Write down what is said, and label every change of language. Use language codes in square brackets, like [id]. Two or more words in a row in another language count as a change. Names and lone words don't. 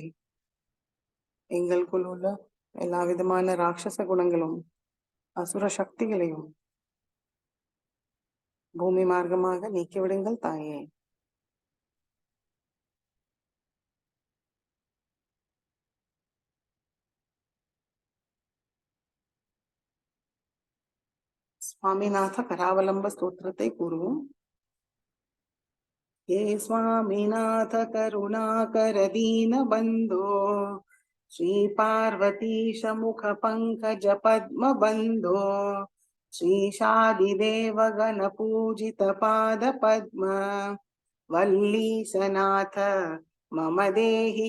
[ta] எங்களுக்குள் உள்ள எல்லா விதமான ராட்சச குணங்களும் அசுர சக்திகளையும் பூமி மார்க்கமாக நீக்கிவிடுங்கள் தாயே. சுவாமிநாத கராவலம்ப ஸ்தோத்திரத்தை கூறுவோம். [sa] हे स्वामीनाथ करुणाकर दीन बंधो श्री पार्वतीश मुख पंकज पद्म बंधो श्री शादिदेव गण पूजित पाद पद्म वल्लीशनाथ मम देहि